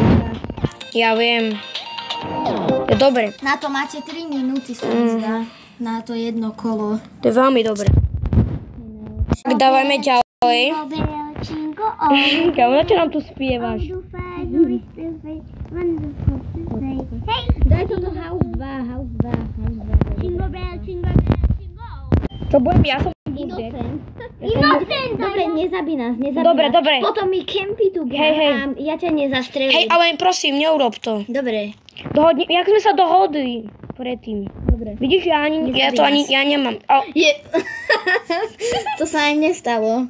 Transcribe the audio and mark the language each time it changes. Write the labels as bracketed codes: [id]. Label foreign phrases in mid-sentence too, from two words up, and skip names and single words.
[sk] Ja viem. Je dobre. Na to máte 3 minúty, sa mi zdá. Na to jedno kolo. To je veľmi dobre. Tak dávajme ďalej. Kámo, na čo nám tu spievaš? Hej! Daj to do House 2. [en] Jingle bell, jingle bell, jingle. [sk] Čo budem? Ja som Murder. Innocent! Dobre, nezabí nás. Dobre, dobre. Potom mi kempy tu Hej, hej. a ja ťa nezastrelím. Hej, ale prosím, neurob to. Dobre. Jak sme sa dohodli predtým. Dobre. Vidíš, ja nemám. Je. To sa aj nestalo.